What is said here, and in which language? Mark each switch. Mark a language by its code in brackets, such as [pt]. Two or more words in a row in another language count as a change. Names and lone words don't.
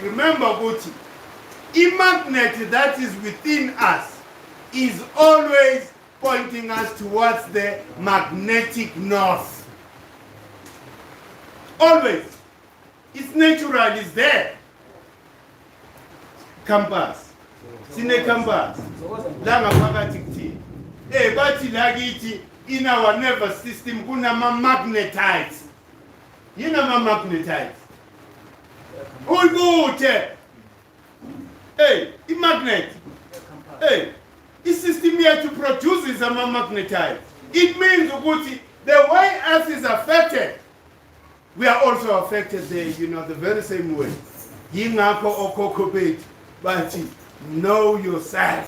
[en] Remember, Gucci, a magnet that is within us is always pointing us towards the magnetic north. Always. It's natural, it's there. Compass. Sine compass. [zu] Langa phakathi. Bathi lakithi [en] in our nervous system [zu] kunama magnetites. Yinama magnetites. Ulbuthe. [en] Magnet. The system here to produce is a magnetite. It means the way Earth is affected, we are also affected there, the very same way. But know yourself.